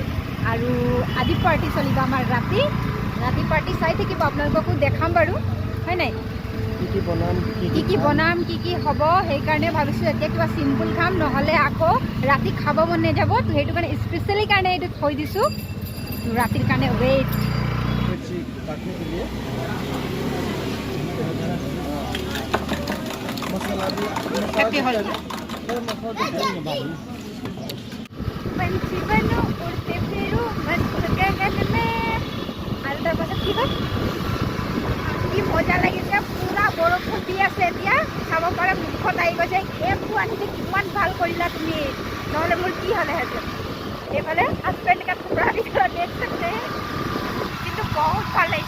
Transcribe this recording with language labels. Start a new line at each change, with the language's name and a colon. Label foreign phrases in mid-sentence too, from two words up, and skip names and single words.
Assamese: আৰু আজি পাৰ্টি চলিব আমাৰ ৰাতি পাৰ্টি চাই থাকিব, আপোনালোককো দেখাম বাৰু হয় নাই। কি বনাম কি হ'ব, সেইকাৰণে ভাবিছোঁ এতিয়া কিবা চিম্পুল খাম, নহ'লে আকৌ ৰাতি খাব মন নাযাব। তো সেইটো কাৰণে স্পেচিয়েলি কাৰণে এইটো থৈ দিছোঁ, ৰাতিৰ কাৰণে ৱেইট।
English: Happy Holi.
Hindi: पंछी बनो उड़ते फिरू मस्त गगन में।
Assamese: আৰু তাৰপাছত কি হ'ল, কি মজা লাগিছে। পুৰা বৰষুণ দি আছে। এতিয়া চাব পাৰে মুখত আহি গৈছে। কেবটো আনিছে, কিমান ভাল কৰিলা তুমি, নহ'লে মোৰ কি হ'লেহেঁতেন। এইফালে হাজবেণ্ডকে পুৰা ভিতৰত দেখছে, কিন্তু বহুত ভাল লাগিছে।